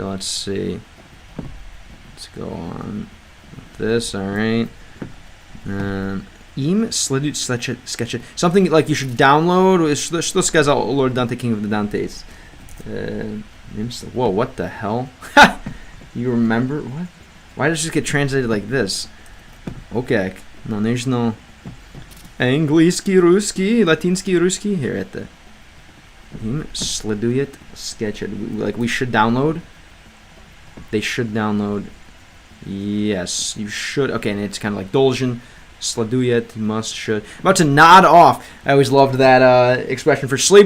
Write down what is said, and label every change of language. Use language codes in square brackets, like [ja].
[en] Let's see. Let's go on with this. All right. [ru] Им следует скачать. [en] Something like you should download. [ru] Что сказал [en] Lord Dante, King of the Dantes? Whoa, what the hell? You remember? What? Why does it get translated like this? Okay. No, there's no [ru] Английский, русский, латинский, русский. [en] Here at the [ru] следует скачать. [en] Like we should download. They should download. Yes, you should. Okay, and it's kind of like Dolgen. [ru] Следует, [en] must, should. I'm about to nod off. I always loved that expression for sleep.